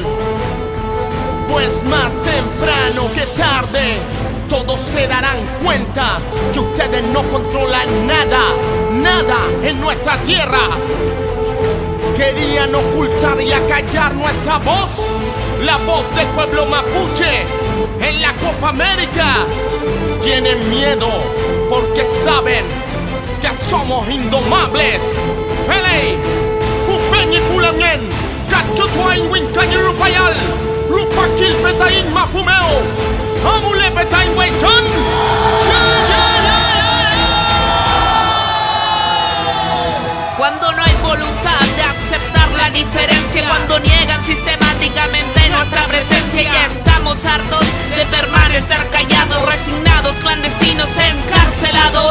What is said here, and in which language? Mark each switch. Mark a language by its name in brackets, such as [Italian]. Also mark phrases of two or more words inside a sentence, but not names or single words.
[Spanish] Pues más temprano que tarde todos se darán cuenta que ustedes no controlan nada, nada en nuestra tierra. Querían ocultar y acallar nuestra voz, la voz del pueblo mapuche en la Copa América. Tienen miedo porque saben que somos indomables. [Mapuche] Pelei, Pupeñi Pulamien, Cachutuain Wincañi Rupayal, Rupakil Petain Mapumeo, Amule Petain Weichan. [Spanish] Cuando no hay voluntad de aceptar la diferencia, cuando niegan sistemáticamente nuestra presencia, ya estamos hartos de permanecer callados, resignados, clandestinos, encarcelados.